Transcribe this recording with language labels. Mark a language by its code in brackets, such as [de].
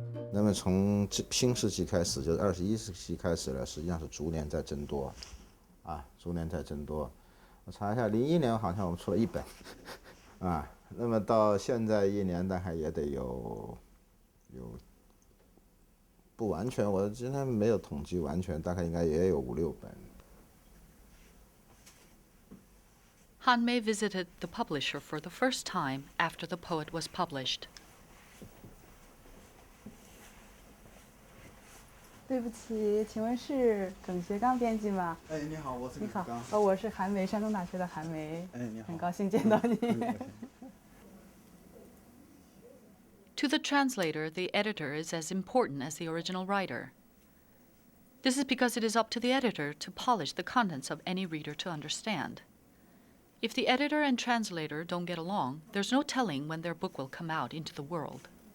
[zh] 那么从新世纪开始，就是21世纪开始呢，实际上是逐年在增多，逐年在增多。我查一下，01年好像我们出了1本，那么到现在一年大概也得有不完全，我今天没有统计完全，大概应该也有5、6本。 [en] Han Mei visited the publisher for the first time after The Poet was published. [zh] 对不起，请问是耿学刚编辑吗？哎，你好，我是你好耿刚。我是韩梅，山东大学的韩梅。哎，你好，很高兴见到你。 [en] To the translator, the editor is as important as the original writer. This is because it is up to the editor to polish the contents of any reader to understand. If the editor and translator don't get along, there's no telling when their book will come out into the world.